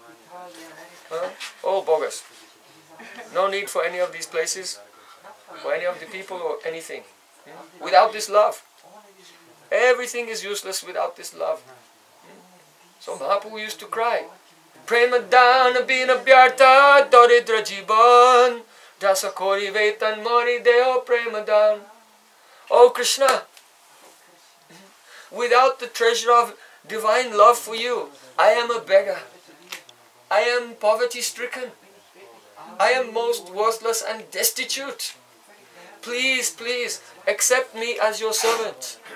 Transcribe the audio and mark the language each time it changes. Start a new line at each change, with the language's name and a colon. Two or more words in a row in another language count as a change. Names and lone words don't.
English: All bogus. No need for any of these places, for any of the people or anything. Without this love. Everything is useless without this love. So Mahaprabhu used to cry,
Bangla: প্রেম ধন বিনা ব্যর্থ দরিদ্র জীবন দাস করি বেতন মোরে দেহ প্রেম দান.
English: Oh Krishna, without the treasure of divine love for you, I am a beggar. I am poverty-stricken. I am most worthless and destitute. Please, please, accept me as your servant.